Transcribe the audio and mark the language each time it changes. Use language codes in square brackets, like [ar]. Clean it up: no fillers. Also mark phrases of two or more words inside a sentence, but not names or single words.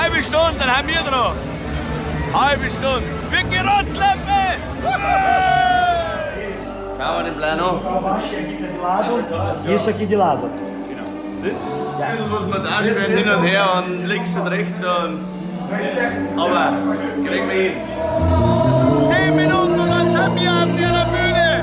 [de] Stunde, dann haben wir dran. Halbe Stunde. Wir gehen Rotzleppe! Schau mal den Plan an. [pt] Abaixo aqui tá de lado e isso aqui de lado. [de] Das muss man jetzt ausspielen, hin und her und links und rechts und... Aber, kriegen wir hin. 10 Minuten und dann sind wir auf der Bühne.